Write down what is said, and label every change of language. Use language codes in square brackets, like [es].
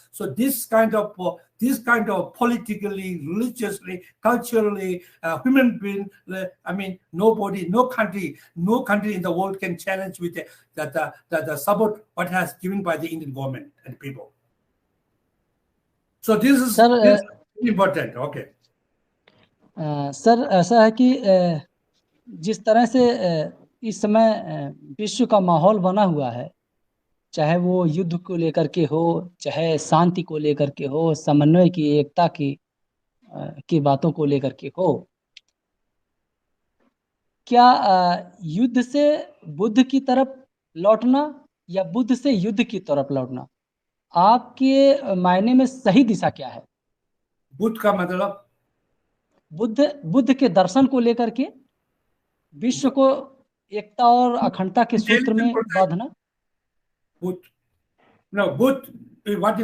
[en] So this kind of politically, religiously, culturally, human being, I mean, nobody, no country in the world can challenge with the support what has given by the Indian government and people. So this is important. Okay. [hi] Sir, ऐसा है कि जिस तरह से इस समय विश्व का माहौल बना हुआ है, चाहे वो युद्ध को लेकर के हो, चाहे शांति को लेकर के हो, समन्वय की, एकता की बातों को लेकर के हो, क्या युद्ध से बुद्ध की तरफ लौटना या बुद्ध से युद्ध की तरफ लौटना आपके मायने में सही दिशा क्या है? बुद्ध का मतलब बुद्ध के दर्शन को लेकर के विश्व को एकता और अखंडता के सूत्र में बांधना। [en] Buddha, what do you